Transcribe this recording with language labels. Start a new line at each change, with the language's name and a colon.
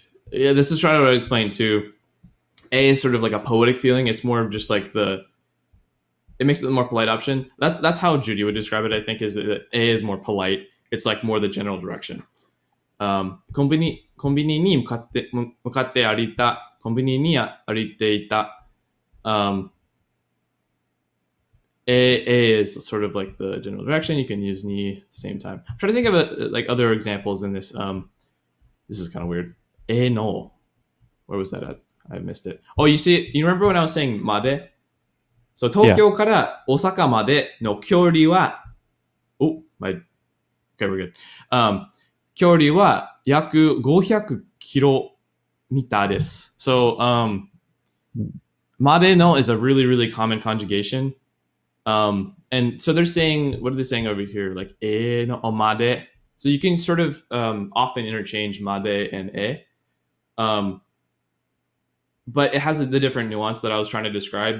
English: This is trying to explain too. A is sort of like a poetic feeling. It's more of just like it makes it the more polite option. That's how Judy would describe it, I think, is that A is more polite. It's like more the general direction.
Japanese: コンビニに向かって歩いた。コンビニに歩いていた。
English: A is sort of like the general direction. You can use ni at the same time. I'm trying to think of like other examples in this. This is kind of weird. A no. Where was that at? I missed it. Oh, you remember when I was saying made?
Japanese: So 東京から大阪までの距離は、
English: okay, we're good.
Japanese: 距離は約500キロミターです.
English: So, made no is a really, really common conjugation. And so they're saying, what are they saying over here? Like no made. So you can sort of often interchange made and but it has the different nuance that I was trying to describe.